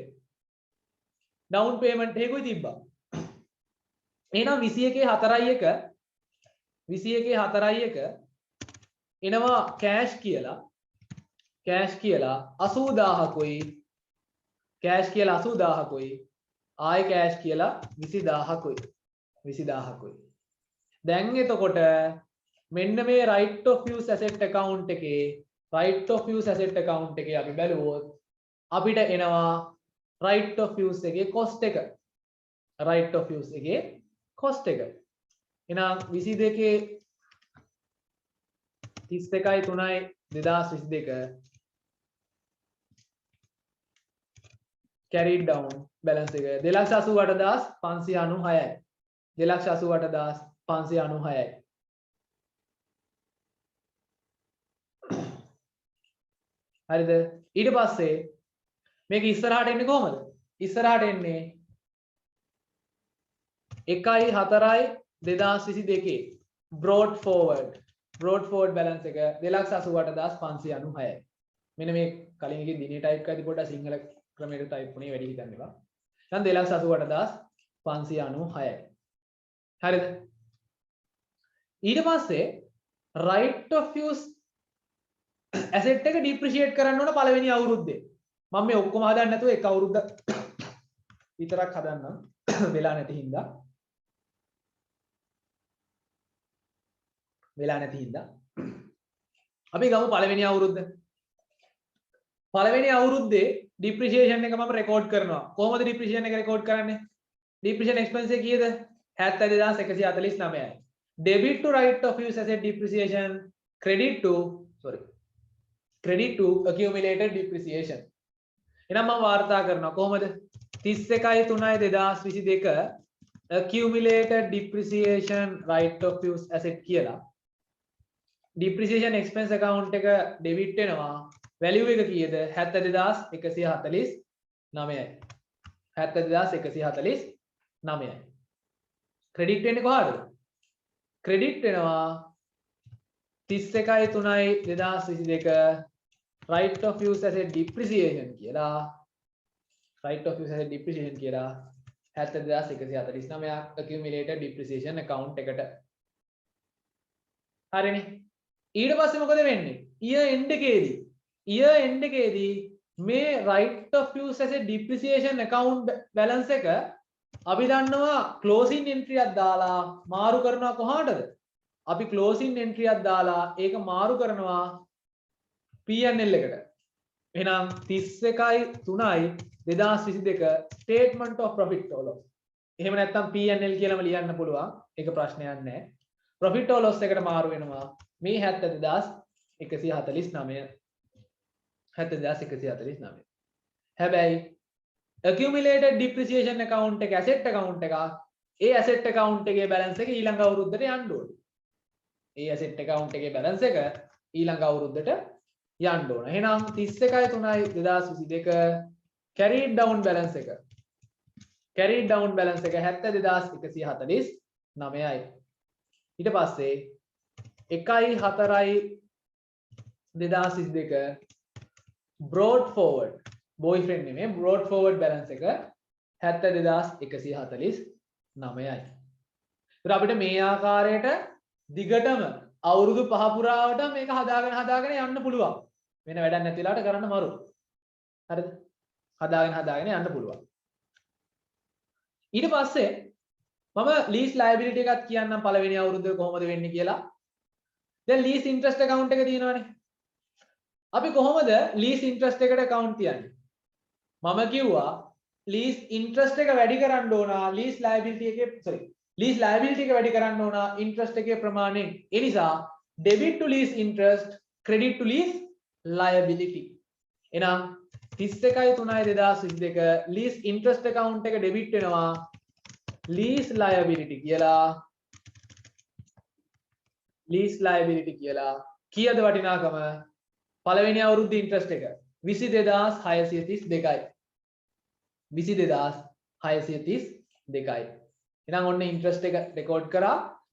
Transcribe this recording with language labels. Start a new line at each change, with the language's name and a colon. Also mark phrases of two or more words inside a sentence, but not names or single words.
English: down payment
Sinhala: එකකුයි තිබ්බා. එහෙනම් 21 4යි එක එනවා cash කියලා 80000කුයි cash කියලා 80000කුයි ආයෙ cash කියලා 20000කුයි දැන් එතකොට මෙන්න මේ
English: right of use asset account
Sinhala: එකේ අපි බැලුවොත් අපිට එනවා
English: right of use
Sinhala: එකේ cost එක එහෙනම් 22 32යි 3යි 2022
English: carried down balance
Sinhala: එක 288596යි 288596යි හරිද ඊට පස්සේ මේක ඉස්සරහට එන්නේ කොහමද ඉස්සරහට එන්නේ 1/4/2022
English: brought forward balance
Sinhala: එක 288596යි මෙන්න මේ කලින් එකේ දිනේ ටයිප් කරද්දී පොඩ්ඩක් සිංහල ක්‍රමයට ටයිප් වුණේ වැඩි හිතන්න එපා දැන් 288596යි හරිද ඊට පස්සේ
English: right of use asset
Sinhala: එක depreciate කරන්න ඕන පළවෙනි අවුරුද්දේ මම මේ ඔක්කොම හදන්න නැතුව එක අවුරුද්දක් විතරක් හදන්නම් වෙලා නැති හින්දා අපි ගමු පළවෙනි අවුරුද්දේ depreciation එක මම රෙකෝඩ් කරනවා කොහොමද depreciation එක රෙකෝඩ් කරන්නේ
English: depreciation expense
Sinhala: එක කීයද 70149යි
English: debit to right of use asset depreciation credit to accumulated depreciation
Sinhala: එහෙනම් මම වාර්තා කරනවා කොහොමද 31/3/2022
English: accumulated depreciation right of use asset
Sinhala: කියලා
English: depreciation expense account
Sinhala: එක debit වෙනවා value එක කීයද 72149යි credit වෙන්නේ කොහාටද credit වෙනවා 31/3/2022
English: right of use asset depreciation
Sinhala: කියලා 72149
English: accumulated depreciation account
Sinhala: එකට හරිනේ ඊට පස්සේ මොකද වෙන්නේ
English: year end
Sinhala: එකේදී මේ
English: right of use asset depreciation account balance
Sinhala: එක අපි දන්නවා
English: closing entry
Sinhala: එකක් දාලා මාරු කරනවා කොහාටද අපි
English: closing entry
Sinhala: එකක් දාලා ඒක මාරු කරනවා P&L එකට එහෙනම් 31/3/2022
English: statement of profit or loss
Sinhala: එහෙම නැත්නම් P&L කියලාම ලියන්න පුළුවන් ඒක ප්‍රශ්නයක් නැහැ
English: profit or loss
Sinhala: එකට මාරු වෙනවා මේ 70149 හැබැයි
English: accumulated depreciation account
Sinhala: එක
English: asset account
Sinhala: එක ඒ
English: asset account
Sinhala: එකේ balance එක ඊළඟ අවුරුද්දට යන්න ඕනේ ඒ asset account එකේ balance එක ඊළඟ අවුරුද්දට යන්න ඕන. එහෙනම් 31/3/2022
English: carried down balance
Sinhala: එක 72149යි. ඊට පස්සේ 1/4/2022
English: brought forward boyfriend
Sinhala: නෙමෙයි
English: brought forward balance
Sinhala: එක 72149යි. ඒත් අපිට මේ ආකාරයට දිගටම අවුරුදු 5 පුරාවට මේක හදාගෙන යන්න පුළුවන්. වෙන වැඩක් නැති වෙලාවට කරන්න මරු. හරිද? හදාගෙන යන්න පුළුවන්. ඊට පස්සේ මම
English: lease liability
Sinhala: එකක් කියන්නම් පළවෙනි අවුරුද්දේ කොහොමද වෙන්නේ කියලා. දැන්
English: lease interest account
Sinhala: එක තියෙනවානේ. අපි කොහොමද
English: lease interest
Sinhala: එකට account තියන්නේ? මම කිව්වා
English: lease interest
Sinhala: එක වැඩි කරන්න ඕන
English: lease liability
Sinhala: එක වැඩි කරන්න ඕන interest එකේ ප්‍රමාණයෙන්. ඒ නිසා
English: debit to lease interest, credit to lease liability.
Sinhala: එහෙනම් 31/3/2022
English: lease interest account
Sinhala: එක debit වෙනවා
English: lease liability
Sinhala: කියලා. කීයද වටිනාකම? පළවෙනි අවුරුද්ද interest එක 22632යි. 22632යි. එහෙනම් ඔන්න interest එක රෙකෝඩ් කරා.